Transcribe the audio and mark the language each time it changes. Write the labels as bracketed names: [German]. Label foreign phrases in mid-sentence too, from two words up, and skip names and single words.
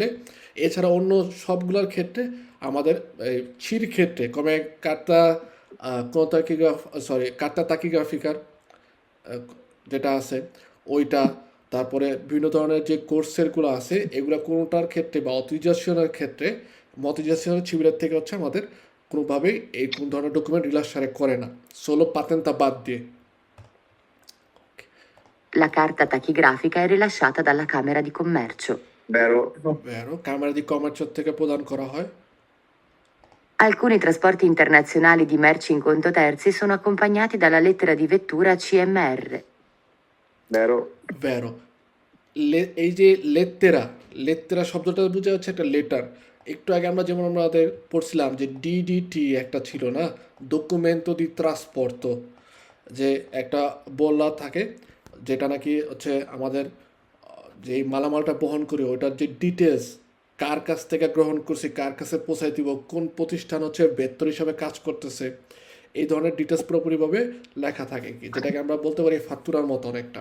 [Bangla] এছাড়া অন্য সবগুলোর ক্ষেত্রে আমাদের এই চির ক্ষেত্রে কমে কার্তা কোনতাকিগ্রাফ সরি [Italian] carta tachigrafica [Bangla] যেটা আছে ওইটা, তারপরে বিভিন্ন ধরনের যে কোর্সেরগুলো আছে এগুলো কোনোটার ক্ষেত্রে বা অতিজাসিয়নের ক্ষেত্রে মতিজাসিয়নের ছিবিলের থেকে হচ্ছে আমাদের কোনোভাবেই এই কোন ধরনের ডকুমেন্ট রিলাসারে করে না, [Italian] solo patente [Bangla] বাদ দিয়ে। [Italian] La carta tachigrafica è rilasciata dalla Camera di Commercio. vero. [Bangla] ভেরো ক্যামেরা দি কমার্সের থেকে প্রদান করা হয়। [Italian] Alcuni trasporti internazionali di merci in conto terzi sono accompagnati dalla lettera di vettura CMR. vero. [Bangla] ভেরো এই যে লেত্তেরা শব্দটা বোঝা যাচ্ছে একটা লেটার। একটু আগে আমরা যেমন আমাদের পড়ছিলাম যে ডিডিটি একটা ছিল না, [Italian] documento di trasporto, [Bangla] যে একটা বলা থাকে যেটা নাকি হচ্ছে আমাদের যে এই মালামালটা বহন করি ওটার যে ডিটেলস, কার কাছ থেকে গ্রহণ করছি, কার কাছে পৌঁছাই দিব, কোন প্রতিষ্ঠান হচ্ছে বেতন হিসাবে কাজ করতেছে, এই ধরনের ডিটেলস পুরোপুরিভাবে লেখা থাকে, কি যেটাকে আমরা বলতে পারি ফাতুরার মতো অনেকটা।